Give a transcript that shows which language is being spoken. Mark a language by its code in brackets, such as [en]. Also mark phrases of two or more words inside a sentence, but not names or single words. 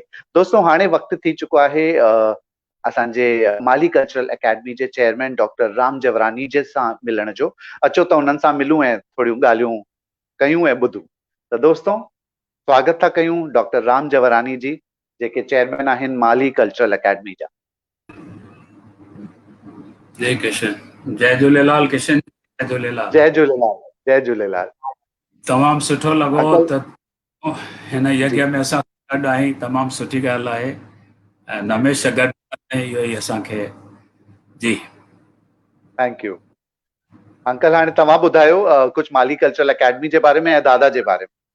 [sd] दोस्तों हाणे वक़्तु थी चुको आहे असांजे माली कल्चरल अकेडमी जे चेयरमैन डॉक्टर राम जवरानी जे सां मिलण जो। अचो त उन्हनि सां मिलूं ऐं थोरियूं ॻाल्हियूं कयूं ऐं ॿुधूं। त दोस्तों स्वागत था कयूं डॉक्टर राम जवरानी जी, जेके चेयरमैन आहिनि माली कल्चरल अकेडमी जा। जय किशन, जय झूलेलाल किशन, जय झूलेलाल। जय झूलेलाल, जय झूलेलाल। तमामु सुठो लॻो त हिन यज्ञ में असां गॾु आहीं, तमामु सुठी ॻाल्हि आहे ऐं हमेशह गॾु इहो ई असांखे। जी [en] Thank you uncle. [sd] हाणे तव्हां ॿुधायो कुझु माली कल्चरल अकेडमी जे बारे में ऐं दादा जे बारे में।